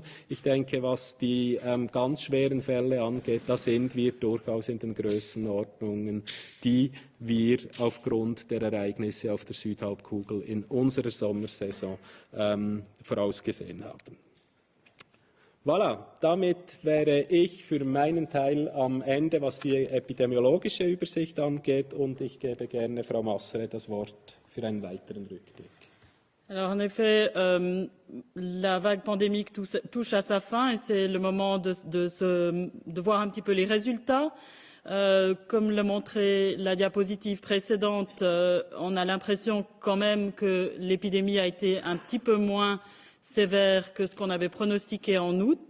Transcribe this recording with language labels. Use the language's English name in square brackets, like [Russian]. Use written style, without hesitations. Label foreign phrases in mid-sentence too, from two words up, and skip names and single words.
[German] Ich denke, was die ganz schweren Fälle angeht, da sind wir durchaus in den Größenordnungen, die wir aufgrund der Ereignisse auf der Südhalbkugel in unserer Sommersaison vorausgesehen haben. Voilà, damit wäre ich für meinen Teil am Ende, was die epidemiologische Übersicht angeht, und ich gebe gerne Frau Massere das Wort für einen weiteren Rückblick. [French] Alors en effet, la vague pandémique touche à sa fin et c'est le moment de voir un petit peu les résultats. Comme le montrait la diapositive précédente, on a l'impression quand même que l'épidémie a été un petit peu moins sévère que ce qu'on avait pronostiqué en août.